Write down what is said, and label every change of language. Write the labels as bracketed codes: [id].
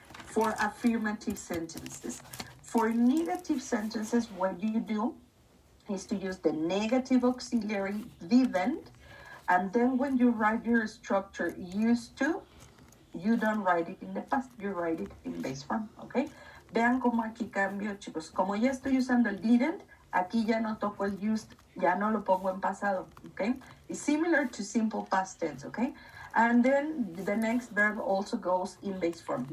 [en] For affirmative sentences. For negative sentences, what you do is to use the negative auxiliary didn't, and then when you write your structure used to, you don't write it in the past, you write it in base form, [es] ¿ok? Vean cómo aquí cambio, chicos. Como ya estoy usando el didn't, aquí ya no toco el used, ya no lo pongo en pasado, ¿ok? [en] It's similar to simple past tense, [es] ¿ok? [en] And then the next verb also goes in base form.